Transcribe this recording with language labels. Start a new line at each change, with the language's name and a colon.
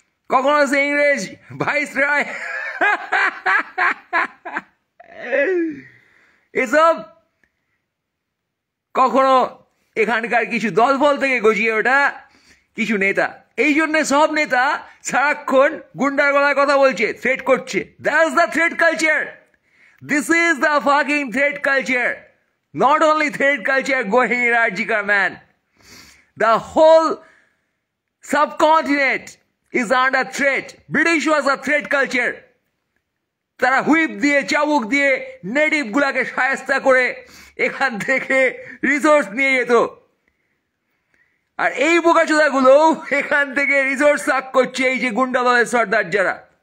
Bangla: কখনো সে ইংরেজ ভাইস রায় এসব, কখনো এখানকার কিছু দলবল থেকে গজিয়ে ওঠা কিছু নেতা। এই জন্য সব নেতা সারাক্ষণ গুন্ডার গলায় কথা বলছে, থ্রেট করছে।
English: That's the threat culture. This is the fucking threat culture. Not only threat culture going in Arjika, man. The whole subcontinent is under threat. British was a threat culture.
Bangla: তারা হুইপ দিয়ে চাবুক দিয়ে native গুলাকে শায়েস্তা করে এখান থেকে resource নিয়ে যেত, আর এই বোকাচোদা গুলো এখান থেকে রিসোর্স সাক করছে এই যে গুন্ডা দলের সর্দার যারা।